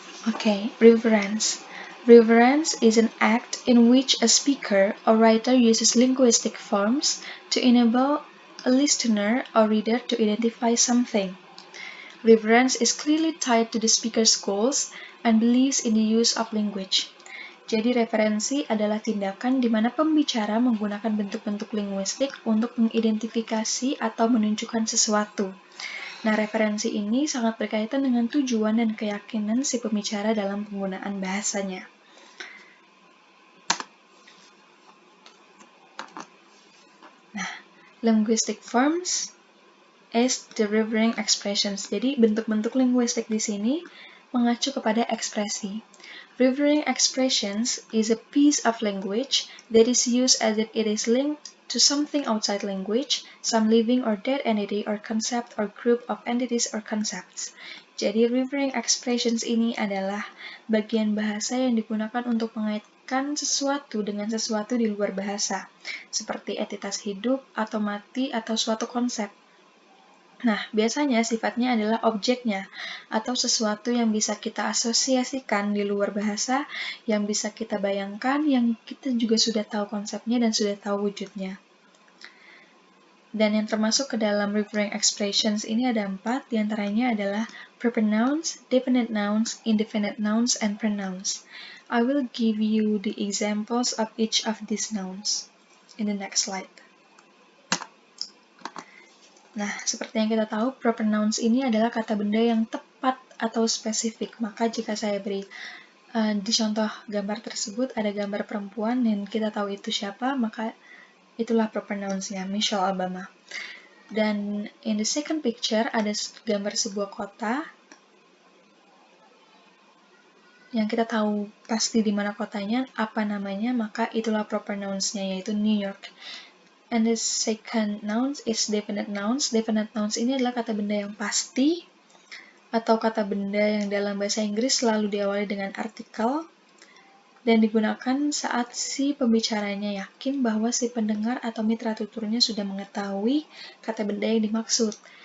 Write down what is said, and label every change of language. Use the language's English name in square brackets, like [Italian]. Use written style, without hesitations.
[English] Okay, reference. Reference is an act in which a speaker or writer uses linguistic forms to enable a listener or reader to identify something. Reference is clearly tied to the speaker's goals and beliefs in the use of language. [Indonesian] Jadi referensi adalah tindakan di mana pembicara menggunakan bentuk-bentuk linguistik untuk mengidentifikasi atau menunjukkan sesuatu. Nah, referensi ini sangat berkaitan dengan tujuan dan keyakinan si pembicara dalam penggunaan bahasanya. [English] Nah, linguistic forms is the referring expressions. [Indonesian] Jadi bentuk-bentuk linguistik di sini mengacu kepada ekspresi. [English] Referring expressions is a piece of language that is used as if it is linked to something outside language, some living or dead entity or concept or group of entities or concepts. [Indonesian] Jadi referring expressions ini adalah bagian bahasa yang digunakan untuk mengaitkan sesuatu dengan sesuatu di luar bahasa, seperti entitas hidup atau mati atau suatu konsep. Nah, biasanya sifatnya adalah objeknya, atau sesuatu yang bisa kita asosiasikan di luar bahasa, yang bisa kita bayangkan, yang kita juga sudah tahu konsepnya dan sudah tahu wujudnya. Dan yang termasuk ke dalam referring expressions ini ada 4, diantaranya adalah proper nouns, definite nouns, indefinite nouns, and pronouns. [English] I will give you the examples of each of these nouns in the next slide. [Indonesian] Nah, seperti yang kita tahu, proper nouns ini adalah kata benda yang tepat atau spesifik. Maka jika saya beri di contoh gambar tersebut ada gambar perempuan dan kita tahu itu siapa, maka itulah proper nouns-nya, Michelle Obama. Dan [English] in the second picture [Indonesian] ada gambar sebuah kota yang kita tahu pasti di mana kotanya, apa namanya, maka itulah proper nouns-nya, yaitu New York. [English] And the second nouns is definite nouns. [Indonesian] Definite nouns ini adalah kata benda yang pasti atau kata benda yang dalam bahasa Inggris selalu diawali dengan artikel dan digunakan saat si pembicaranya yakin bahwa si pendengar atau mitra tuturnya sudah mengetahui kata benda yang dimaksud.